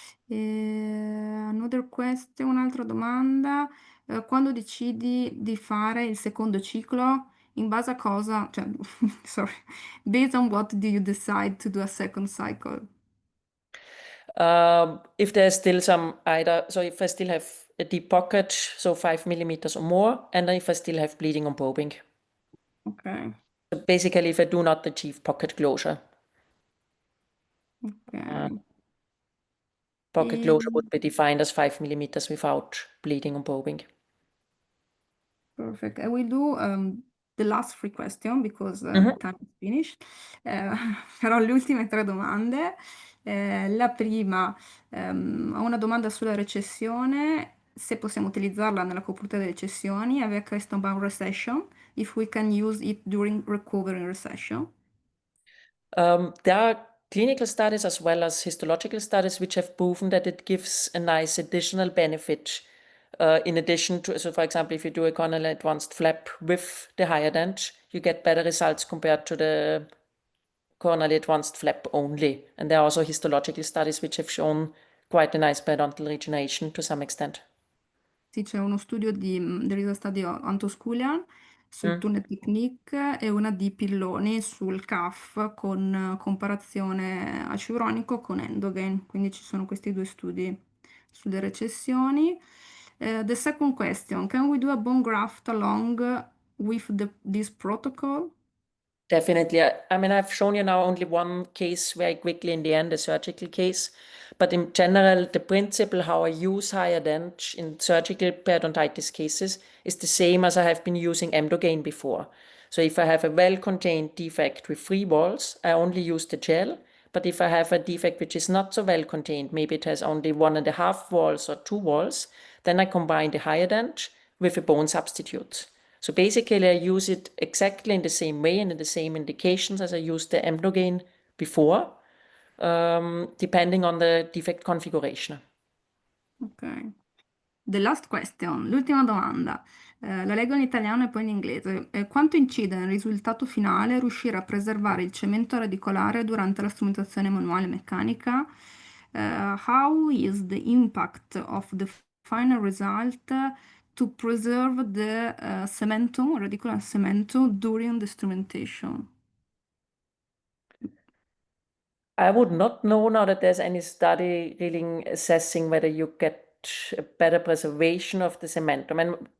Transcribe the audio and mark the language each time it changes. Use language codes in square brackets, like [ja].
[en] Another question, [it] un'altra domanda. Quando decidi di fare il secondo ciclo, in base a cosa? Cioè, [en] sorry. Based on what do you decide to do a second cycle? If there's still so if I still have a deep pocket, so 5 millimeters or more, and if I still have bleeding on probing. Ok. So basically, if I do not achieve pocket closure. Ok. Pocket closure would be defined as 5 millimeters without bleeding on probing. Perfect. I will do the last 3 question because time is finished. [it] Farò le ultime 3 domande. La prima, ho una domanda sulla recessione, se possiamo utilizzarla nella copertura delle recessioni. Aveva chiesto [en] about recession, if we can use it during recovering recession. There are clinical studies as well as histological studies which have proven that it gives a nice additional benefit in addition to, so for example, if you do a corneal advanced flap with the hyaluronic, you get better results compared to the corneal advanced flap only. And there are also histological studies which have shown quite a nice periodontal regeneration to some extent. [it] Sì, c'è uno studio [en] there is a study on [it] Antosculian sul Mm. tunnel technique e una di Pilloni sul CAF con comparazione aciuronico con Endogain. Quindi ci sono questi due studi sulle recessioni. [en] The second question, can we do a bone graft along with this protocol? Definitely. I mean, I've shown you now only one case very quickly in the end, a surgical case. But in general, the principle how I use Hyadent in surgical periodontitis cases is the same as I have been using Emdogain before. So if I have a well-contained defect with free walls, I only use the gel. But if I have a defect which is not so well contained, maybe it has only 1.5 walls or 2 walls, then I combine the Hyadent with a bone substitute. So basically, I use it exactly in the same way and in the same indications as I used the Emdogain before, depending on the defect configuration. Ok. The last question, [it] l'ultima domanda. La leggo in italiano e poi in inglese. Quanto incide nel risultato finale riuscire a preservare il cemento radicolare durante la strumentazione manuale e meccanica? [en] How is the impact of the final result to preserve the cementum, radicular cementum, during the instrumentation? I would not know now that there's any study really assessing whether you get a better preservation of the cementum.